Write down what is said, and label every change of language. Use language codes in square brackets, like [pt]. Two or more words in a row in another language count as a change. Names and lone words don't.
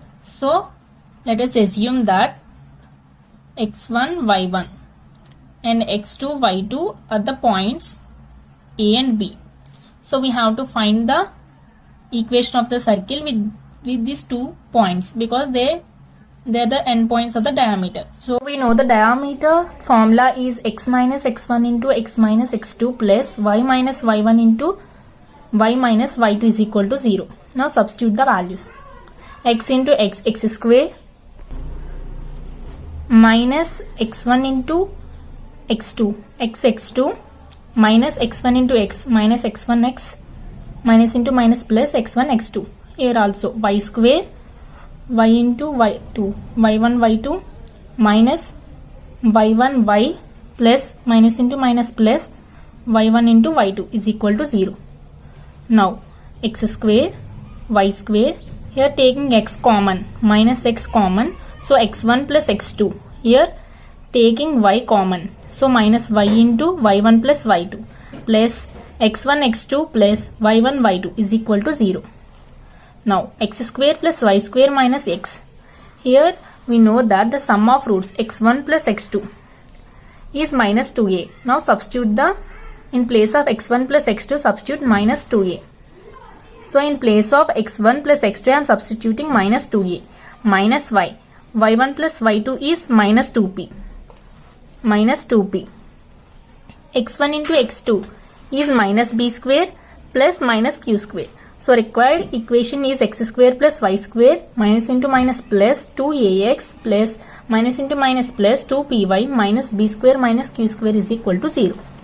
[en] So let us assume that x1 y1 and x2 y2 are the points A and B. So we have to find the equation of the circle with these 2 points, because they are the endpoints of the diameter. So we know the diameter formula is x minus x1 into x minus x2 plus y minus y1 into y minus y2 is equal to 0. Now substitute the values. X into x square minus x1 into x2 x2 minus x1 into x minus x1x minus into minus plus x1 x2. Here also y square y into y2 y1 y2 minus y1 y plus minus into minus plus y1 into y2 is equal to 0. Now x square y square, here taking x common, minus x common, so x1 plus x2, here taking y common, so minus y into y1 plus y2 plus x1 x2 plus y1 y2 is equal to 0. Now x square plus y square minus x, here we know that the sum of roots x1 plus x2 is minus 2a. Now substitute in place of x1 plus x2 substitute minus 2a. So in place of x1 plus x2 I am substituting minus 2a minus y. y1 plus y2 is minus 2p. x1 into x2 is minus b square plus minus q square. So required equation is x square plus y square minus into minus plus 2ax plus minus into minus plus 2py minus b square minus q square is equal to 0.